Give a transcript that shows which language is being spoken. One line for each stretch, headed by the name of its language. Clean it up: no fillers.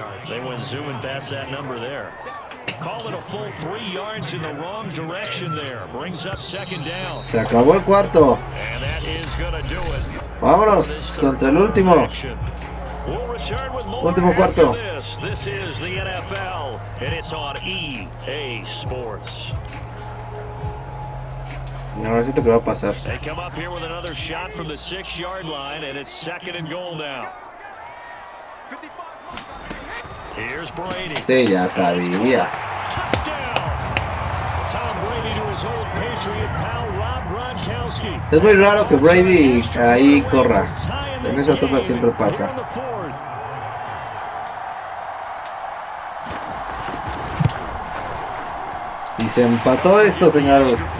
English: They went zooming past that number there. Call it a full 3 yards in the wrong direction there. Brings up 2nd down.
Spanish: Se acabó el cuarto.
English: And that is going to do it.
Spanish: Vámonos contra el último.
English: We'll return with more
Spanish: Último cuarto.
English: This is the NFL, and it's on EA Sports.
Spanish: No siento que va a pasar.
English: They come up here with another shot from the 6-yard line, and it's 2nd and goal now. Here's Brady.
Spanish: Sí, ya sabía.
English: Touchdown. Tom Brady to his old Patriot pal Rob Gronkowski.
Spanish: Es muy raro que Brady ahí corra. En esas zonas siempre pasa. Y se empató esto, señores.